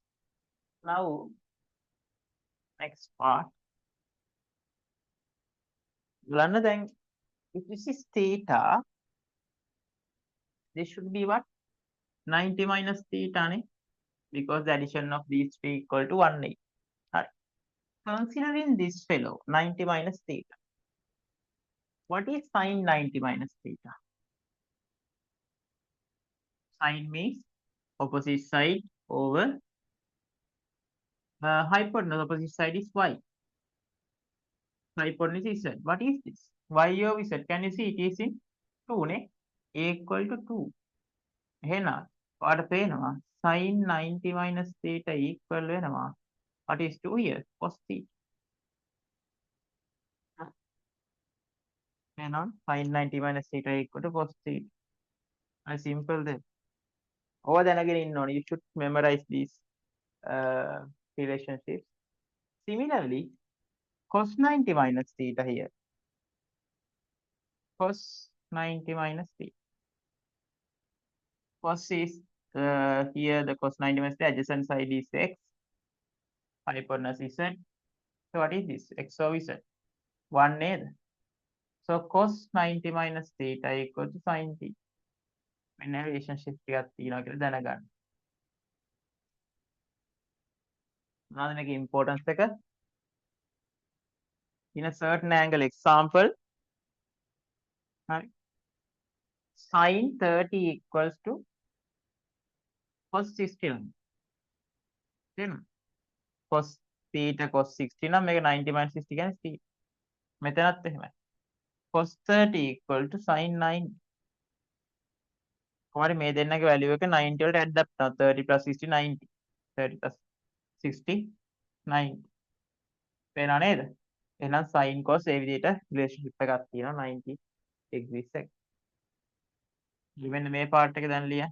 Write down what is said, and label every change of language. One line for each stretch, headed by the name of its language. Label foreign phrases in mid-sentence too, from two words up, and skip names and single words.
English: Now next part.
Sinhala: බලන්න දැන්
English: if this is theta, this should be what? 90 minus theta නේ, because the addition of these three equal to 180. Right. Considering this fellow 90 minus theta, what is sin 90 minus theta? Sin means opposite side over hypotenuse. Opposite side is y. Hypotenuse is z. What is this? Y over z. Can you see it is in 2 නේ? A equal to 2.
Sinhala: එහෙනම් ඔයාලට පේනවා
English: sin 90 minus theta equal වෙනවා. What is 2 here? Cos theta. එහෙනම් sin 90 minus theta equal to cos theta. Very simple there.
Sinhala: ඔයා දැනගෙන ඉන්න ඕනේ.
English: You should memorize these relationships. Similarly, cos 90 minus theta here. Cos 90 minus theta. Cos is here the cos 90 minus theta, adjacent side is x, hypotenuse is z. So what is this? X over z. 1 නේද? So cos 90 minus theta equal to sin t.
Sinhala: මෙන්න relationship ටිකක් තියෙනවා කියලා දැනගන්න. මොනවද මේකේ importance එක?
English: In a certain angle example, sin 30 equals to cos 60. තේරෙනවද? cos theta cos 60
Sinhala: නම් මේක
English: 90 minus 60 කියන්නේ 60.
Sinhala: මෙතනත් එහෙමයි.
English: cos 30 equal to sin 90.
Sinhala: කොහොමද මේ දෙන්නගේ වැලියු එක 90 වලට
English: add up
Sinhala: කරනවා.
English: 30 plus 60 90. 30 plus 60 90.
Sinhala: පේනව නේද? එහෙනම්
English: sin cos
Sinhala: ඒ විදිහට රිලේෂන්ෂිප් එකක් තියෙනවා 90 degrees එක. මෙන්න මේ පාර්ට් එක දැන් ලියන්න.